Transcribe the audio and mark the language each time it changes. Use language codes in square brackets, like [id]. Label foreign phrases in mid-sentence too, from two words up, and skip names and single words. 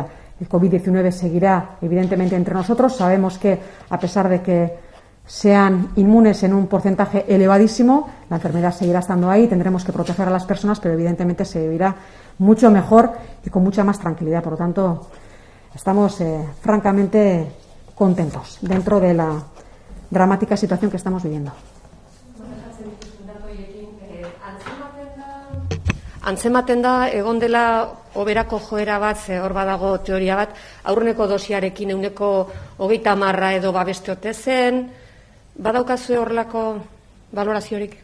[es] El COVID-19 seguirá evidentemente entre nosotros. Sabemos que, a pesar de que sean inmunes en un porcentaje elevadísimo, la enfermedad seguirá estando ahí, tendremos que proteger a las personas, pero evidentemente se vivirá mucho mejor y con mucha más tranquilidad. Por lo tanto, estamos francamente contentos dentro de la dramática situación que estamos viviendo. [eu] Antzematen da, egon dela oberako joera bat, hor badago teoria bat, aurreneko dosiarekin 30% edo babeste ote zen, badaukazue horrelako valoraziorik?